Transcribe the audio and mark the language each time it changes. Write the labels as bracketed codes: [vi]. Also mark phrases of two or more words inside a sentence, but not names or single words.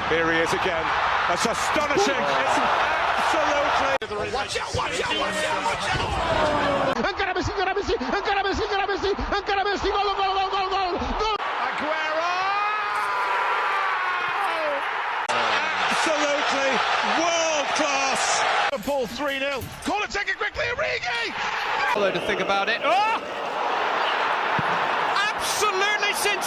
[en] Here he is again. That's astonishing. It's absolutely... Watch out, watch out, watch out, watch out! [ca] Encara Messi, encara Messi, encara Messi, encara Messi, encara Messi, gol, gol, gol, gol, gol, gol! Aguero! [en] Absolutely world class. Liverpool 3-0. Corner taken quickly, Origi! Although to think about it, oh! Absolutely since